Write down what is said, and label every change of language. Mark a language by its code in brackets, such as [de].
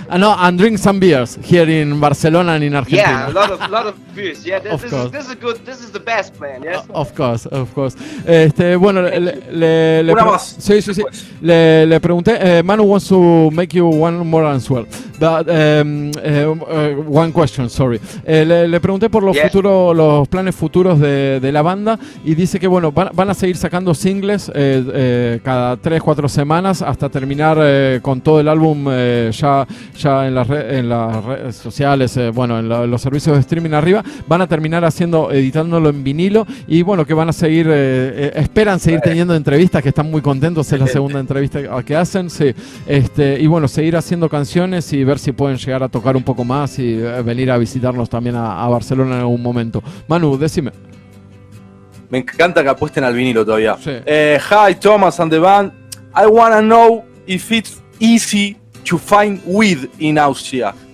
[en] And drink some beers here in Barcelona and in Argentina. Yeah, a lot of beers. Yeah, Of course. this is the best plan. Yes. Of course. [es] Bueno, le Una más. Sí. Le pregunté, [en] Manu wants to make you one more answer. But, one question, sorry. [es] Le pregunté por los planes futuros de la banda, y dice que bueno, van a seguir sacando singles cada 3-4 semanas hasta terminar con todo el álbum ya en las redes sociales, bueno, en los servicios de streaming arriba. Van a terminar editándolo en vinilo, y bueno, que van a seguir, esperan seguir teniendo entrevistas, que están muy contentos, es la segunda entrevista que hacen, sí. Y bueno, seguir haciendo canciones y ver si pueden llegar a tocar un poco más y venir a visitarnos también a Barcelona en algún momento. Manu, decime. Me encanta que apuesten al vinilo todavía. Sí. [en] Hi, Thomas and the band. I wanna know if it's easy to find weed in Austria.